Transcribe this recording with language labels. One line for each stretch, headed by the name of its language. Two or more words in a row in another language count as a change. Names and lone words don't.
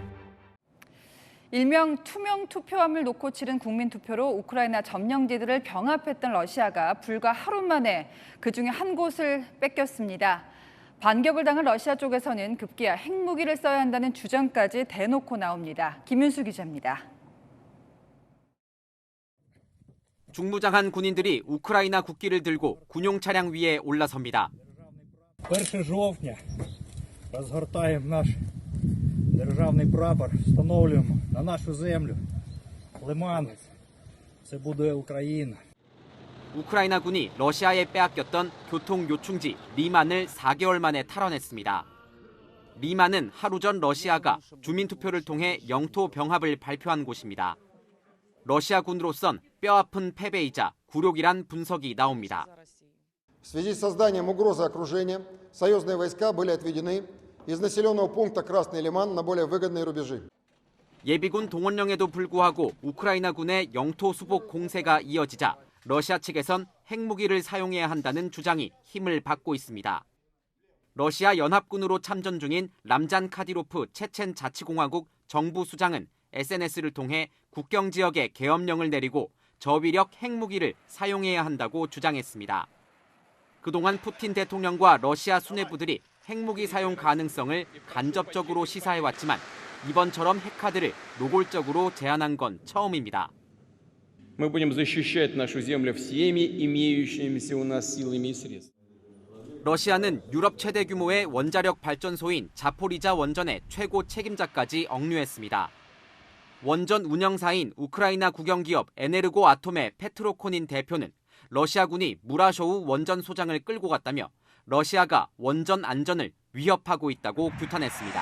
Korean: 일명 투명 투표함을 놓고 치른 국민투표로 우크라이나 점령지들을 병합했던 러시아가 불과 하루 만에 그중에 한 곳을 뺏겼습니다. 반격을 당한 러시아 쪽에서는 급기야 핵무기를 써야 한다는 주장까지 대놓고 나옵니다. 김윤수 기자입니다. 중무장한 군인들이 우크라이나 국기를 들고 군용 차량 위에 올라섭니다.
Ukrainian: 1 жовтня розгортаємо наш державний прапор, встановлюємо на нашу землю Лиман. Це буде Україна.
Korean: 우크라이나군이 러시아에 빼앗겼던 교통 요충지 리만을 4개월 만에 탈환했습니다. 리만은 하루 전 러시아가 주민투표를 통해 영토 병합을 발표한 곳입니다. 러시아군으로선 뼈아픈 패배이자 굴욕이란 분석이 나옵니다.
Russian: В связи с созданием угрозы окружения, союзные войска были отведены из населенного пункта Красный Лиман на более выгодные рубежи.
Korean: 예비군 동원령에도 불구하고 우크라이나군의 영토 수복 공세가 이어지자 러시아 측에선 핵무기를 사용해야 한다는 주장이 힘을 받고 있습니다. 러시아 연합군으로 참전 중인 람잔 카디로프 체첸 자치공화국 정부 수장은 SNS를 통해 국경 지역에 계엄령을 내리고 저위력 핵무기를 사용해야 한다고 주장했습니다. 그동안 푸틴 대통령과 러시아 수뇌부들이 핵무기 사용 가능성을 간접적으로 시사해왔지만 이번처럼 핵카드를 노골적으로 제안한 건 처음입니다.
Russian: Мы будем защищать нашу землю всеми имеющимися у нас силами и средствами.
Korean: 러시아는 유럽 최대 규모의 원자력 발전소인 자포리자 원전의 최고 책임자까지 억류했습니다. 원전 운영사인 우크라이나 국영기업 에네르고 아톰의 페트로코닌 대표는 러시아군이 무라쇼우 원전 소장을 끌고 갔다며 러시아가 원전 안전을 위협하고 있다고 규탄했습니다.